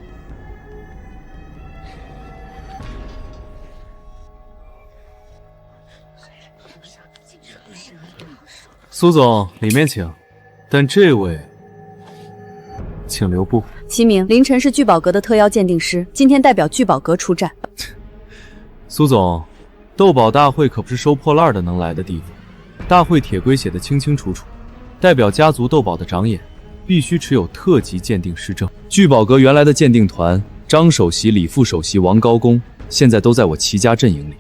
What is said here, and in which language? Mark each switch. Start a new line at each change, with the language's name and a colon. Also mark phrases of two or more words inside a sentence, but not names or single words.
Chinese: 苏总，里面請。但这位，请留步。齐明，凌晨是聚宝阁的特邀鉴定师，今天代表聚宝阁出战。蘇總，鬥寶大會可不是收破爛的能來的地方。大會鐵規寫得清清楚楚，代表家族鬥寶的長眼必須持有特級鑑定師證。聚寶閣原來的鑑定團，張首席、李副首席、王高公，現在都在我齊家陣營裡。